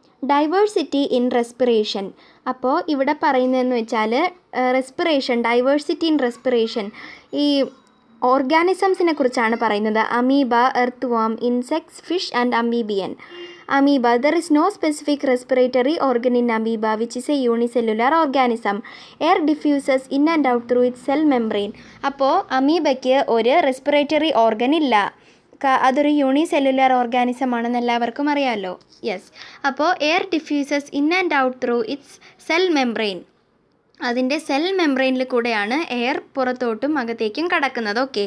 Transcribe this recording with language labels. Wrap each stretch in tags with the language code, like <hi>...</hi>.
<ml>Diversity in respiration. അപ്പോൾ ഇവിടെ പറയുന്നതെന്ന് വെച്ചാൽ ഡൈവേഴ്സിറ്റി ഇൻ റെസ്പിറേഷൻ, ഈ ഓർഗാനിസംസിനെ കുറിച്ചാണ് പറയുന്നത്.</ml> <en>Amoeba, earth worm, insects, fish and amphibian. Amoeba, there is no specific respiratory organ in amoeba which is a unicellular organism. Air diffuses in and out through its cell membrane.</en> <ml>അപ്പോൾ അമീബയ്ക്ക് ഒരു respiratory organ ഇല്ല, അതൊരു unicellular organism ആണെന്ന് എല്ലാവർക്കും അറിയാമല്ലോ.</ml> <en>Yes, അപ്പോൾ air diffuses in and out through its cell membrane.</en> <ml>അതിൻ്റെ cell മെംബ്രെയിനിൽ കൂടെയാണ് എയർ പുറത്തോട്ടും അകത്തേക്കും കടക്കുന്നത്.</ml>